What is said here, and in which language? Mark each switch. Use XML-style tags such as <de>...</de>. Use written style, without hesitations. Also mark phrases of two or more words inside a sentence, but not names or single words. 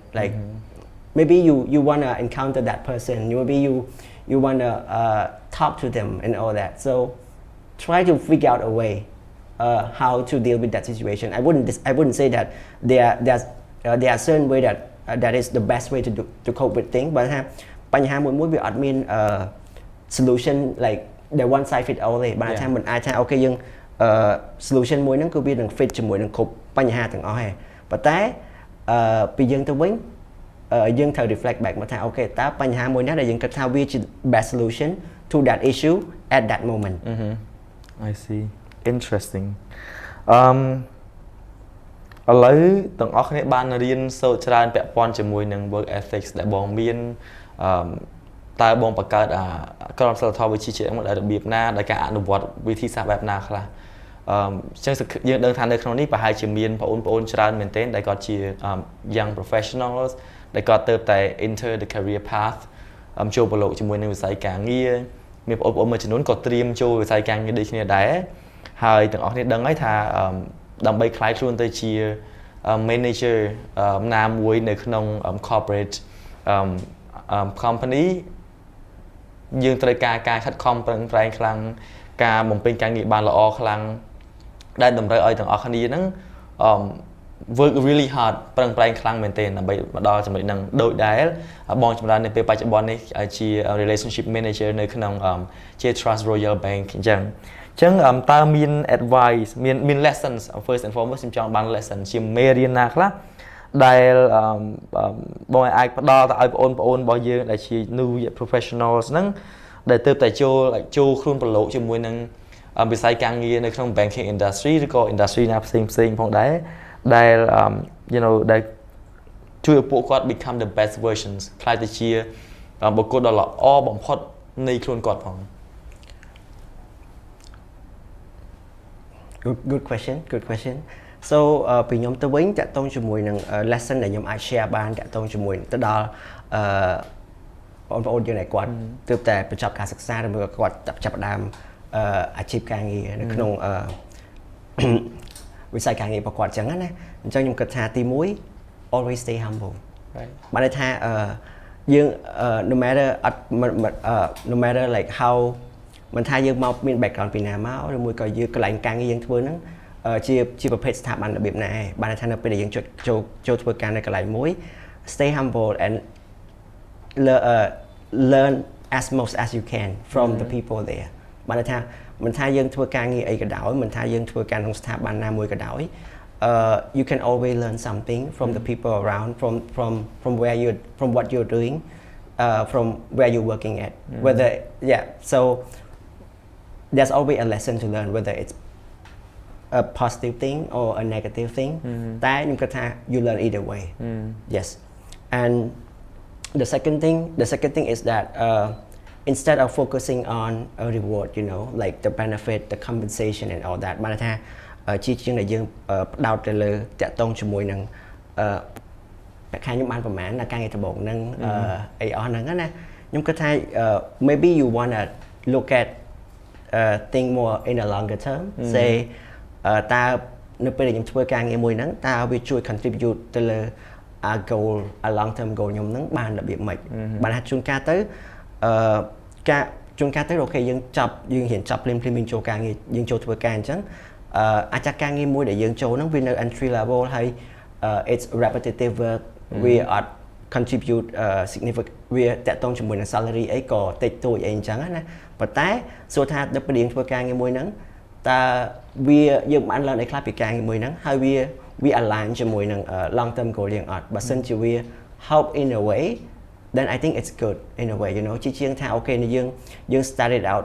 <en>Like maybe you wanna encounter that person. Maybe you wanna talk to them and all that. So try to figure out a way. How to deal with that situation. I wouldn't say that there are certain way that is the best way to cope with things.</en> <km>But បញ្ហាមួយវាអត់មាន</km> <en>solution like the one size fit all</en> <km>ទេបាទថាមិនអាចថាអូខេយើង solution មួយហ្នឹងគឺវានឹង fit ជាមួយនឹងគ្រប់បញ្ហាទាំងអស់ហើយប៉ុន្តែពីយើងទៅវិញយើងត្រូវ</km> <en>reflect back</en> <km>មកថាអូខេតើបញ្ហាមួយណាដែលយើងគិតថាវាជា</km> <en>best solution to that issue at that moment. I see. Interesting.</en> <km>ឥឡូវទាំងអស់គ្នាបានរៀនសូត្រច្រើនពាក់ព័ន្ធជាមួយនឹង</km> <en>work ethics</en> <km>ដែលបងមានតើបងបង្កើតក្រមសីលធម៌វិជ្ជាជីវៈមួយរបៀបណាដោយការអនុវត្តវិធីសាស្ត្របែបណាខ្លះអញ្ចឹងយើងដឹងថានៅក្នុងនេះប្រហែលជាមានបងប្អូនច្រើនមែនទែនដែលគាត់ជា</km> <en>young professionals</en> <km>ដែល គាត់ទៅតែ</km> <en>enter the career path</en> <km>ចូលប្រឡូកជាមួយនឹងវិស័យការងារមានបងប្អូនមួយចំនួនក៏ត្រៀមចូលវិស័យការងារដូចគ្នាដែរហើយទាំងអស់គ្នាដឹងហើយថាដើម្បីខ្លាយខ្លួនទៅជា manager ណាមួយនៅក្នុង corporate company យើងត្រូវការខិតខំប្រឹងប្រែងខ្លាំងការបំពេញការងារបានល្អខ្លាំងដែលតម្រូវឲ្យទាំងអស់គ្នាហ្នឹង</km> <en>work really hard</en> <km>ប្រឹងប្រែងខ្លាំងមែនទែនដើម្បីមកដល់ ចំណុចហ្នឹងដូចដែលបងចម្រើននៅពេលបច្ចុប្បន្ននេះជា</km> <en>relationship manager</en> <km>នៅក្នុងជា Trust Royal Bank អញ្ចឹងតើមាន advice មាន</km> <en>lessons first and foremost</en> <km>ខ្ញុំចង់បាន lesson ជាមេរៀនណាខ្លះដែលបងអាចផ្ដល់ទៅឲ្យបងប្អូនរបស់យើងដែលជា</km> <en>new professionals</en> <km>ហ្នឹងដែលទើបតែចូលខ្លួនប្រឡូកជាមួយនឹងវិស័យការងារនៅក្នុង</km> <en>banking industry</en> <km>ឬក៏ industry ណាផ្សេងផងដែរដែល</km> <en>you know</en> <km>ដែលជួយឲ្យពួកគាត់</km> <en>become the best versions</en> <km>ខ្លាយទៅជាបុគ្គលដ៏ល្អបំផុតនៃខ្លួនគាត់ផង</km> <en>Good question.</en> <km>So ពីខ្ញុំទៅវិញតាក់ទងជាមួយនឹង lesson ដែលខ្ញុំអាច share បានតាក់ទងជាមួយទៅដល់បងប្អូនយើងដែលគាត់ទើបតែបញ្ចប់ការសិក្សាឬក៏គាត់ចាប់ផ្ដើមអាជីពការងារនៅក្នុងវិស័យការងាររបស់គាត់អញ្ចឹងណាអញ្ចឹងខ្ញុំគិតថាទី1</km> <en>always stay humble</en> <km>បានន័យថាយើង</km> <en>no matter like how</en> <km>មិនថាយើងមកមាន background ពីណាមកឬមួយក៏យើងកន្លែងការងារយើងធ្វើហ្នឹងជាប្រភេទស្ថាប័នរបៀបណាឯងបានថានៅពេលដែលយើងចូលធ្វើការនៅកន្លែងមួយ</km> <en>stay humble and learn as much as you can from the people there</en> <km>បានថាមិនថាយើងធ្វើការងារអីក៏ដោយមិនថាយើងធ្វើការក្នុង ស្ថាប័នណាមួយក៏ដោយ</km> <en>you can always learn something from the people around from where you from what you're doing from where you're working at whether so there's always a lesson to learn whether it's a positive thing or a negative thing</en> <km>តែខ្ញុំគិតថា</km> <en>you learn either way yes and the second thing is that instead of focusing on a reward you know like the benefit the compensation and all that</en> <km>បានថា ជាជាងដែលយើងផ្ដោតទៅលើតាក់ទងជាមួយនឹងតែខាងខ្ញុំបានប្រហែលការងារដំបូងហ្នឹងអីអស់ហ្នឹងណាខ្ញុំ គិតថា</km> <en>maybe you want to look at think more in a longer term say</en> <km>តើនៅពេលដែលខ្ញុំធ្វើការងារមួយហ្នឹងតើវាជួយ contribute ទៅលើ</km> <en>goal a long term goal</en> <km>ខ្ញុំហ្នឹងបានរបៀបម៉េចបានថាជួនកាលទៅការជួនកាលទៅអូខេយើងរៀនចប់ភ្លាមយើងចូលការងារយើងចូលធ្វើការអញ្ចឹងអាចចាការងារមួយដែលយើងចូលហ្នឹងវានៅ entry level ហើយ</km> <en>it's repetitive work</en> <km>វា</km> <en>contribute significant</en> <km>វាតកតងជាមួយនឹង salary អីក៏តិចតួចអីអញ្ចឹងណាប៉ុន្តែសួរថាដល់ពេលយើងធ្វើការងារមួយហ្នឹងតើវាយើងបានឡើងអីខ្លះពីការងារមួយហ្នឹងហើយវា align ជាមួយនឹង</km> <en>long term goal</en> <km>យើងអត់បើសិនជាវា</km> <en>help in a way then I think it's good in a way you know</en> <km>ជាងថាអូខេយើង</km> <en>started out</en>